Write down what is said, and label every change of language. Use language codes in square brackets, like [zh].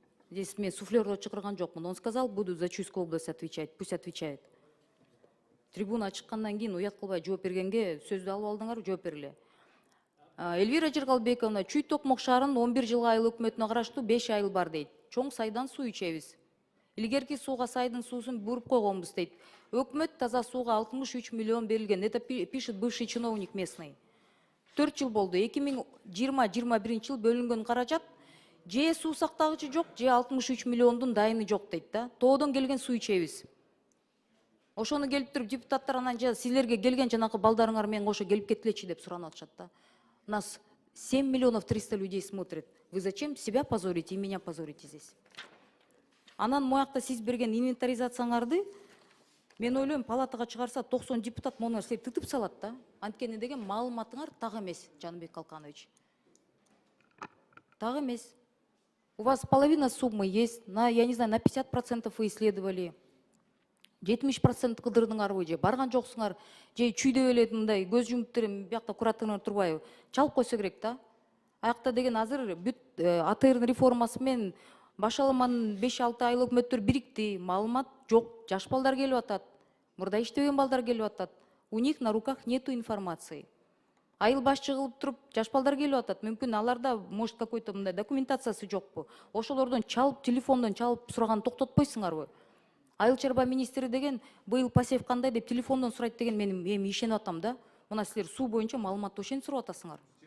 [ru] Здесь [ky] мен суфлёрго чакырган жокмун. [ru] Он сказал, буду за Чуйскую область отвечать. Пусть отвечает. [ky] Трибуна чыккандан кийин уят кылбай жооп бергенге сөздү алып алдыңар, жооп бергиле. Элвира Жыргалбековна, Чүй Токмок шаарынын 11 жылга айыл өкмөтүнө караштуу 5 айыл бар дейт. Чоң сайдан суу ичебиз. Илгерки сууга сайдын суусун буруп койгонбуз дейт. Өкмөт таза сууга 63 миллион берилген. [ru] Это пишет бывший чиновник местный. [ky] 4 жыл болду. 2020-21 жыл бөлүнгөн каражат же суу сактагычы жок, же 63 миллиондун дайыны жок дейт да. Тоодон келген суу ичебиз. Ошону келип туруп депутаттар анан силерге келген жанакы балдарыңар менен кошо келип кетилечи деп суранып атышат да. [ru] Нас 7 миллионов 300 людей смотрит. Вы зачем себя позорите и меня позорите здесь? [ky] Анан моякта сиз берген инвентаризацияңарды мен ойлойм палатага чыгарса 90 депутат мону силер тытып салат да. Анткени деген маалыматыңар так эмес, Жаныбек Калканович. Так эмес. [ru] У вас половина суммы есть, я не знаю, на 50% вы исследовали. [ky] 70% кыдырдыңарбы же барган жоксуңар, же чүйдөп эле мындай көз жумуп туруп биякта куратыңар турбайбы? Чалып койсо керек да. Аякта деген азыр бүт АТРдын реформасы менен башаламанын 5-6 айыл өкмөттөр бирикти, маалымат жок, жаш балдар келип атат, мурда иштебеген балдар келип атат. [ru] У них на руках нету информации. [ky] Айыл башчы кылып туруп жаш балдар келип атат. Мүмкүн аларда [ru] может какой-то [ky] мындай документациясы жокпу. Ошолордон чалып, телефондон чалып сураган токтотпойсуңарбы? Айыл чарба министри деген быйыл посев кандай деп телефондон сурайт деген мен эми ишенип атам да. Мына силер суу боюнча маалыматты ошентип сурап атасыңар.